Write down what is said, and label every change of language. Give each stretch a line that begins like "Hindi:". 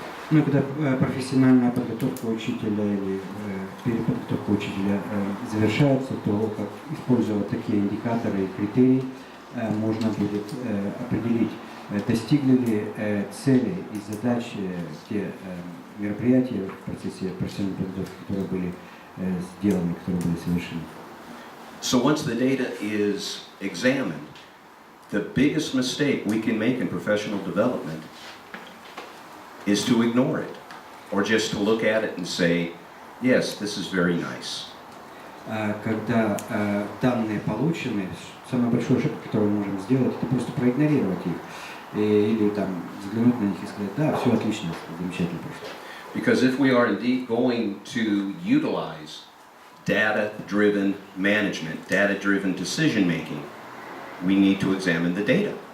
Russian: Ну, когда профессиональная подготовка учителя или переподготовка учителя завершается, то как используя вот такие индикаторы и критерии, можно будет определить, достигли ли цели и задачи те мероприятия в процессе профессиональной подготовки, которые были сделаны, которые были совершены.
English: So once the data is examined, the biggest mistake we can make in professional development is to ignore it, or just to look at it and say, yes, this is very nice.
Russian: Когда данные получены, самая большая ошибка, которую мы можем сделать, это просто проигнорировать их. Или там взглянуть на них и сказать, да, все отлично, замечательно просто.
English: Because if we are indeed going to utilize data-driven management, data-driven decision-making, we need to examine the data.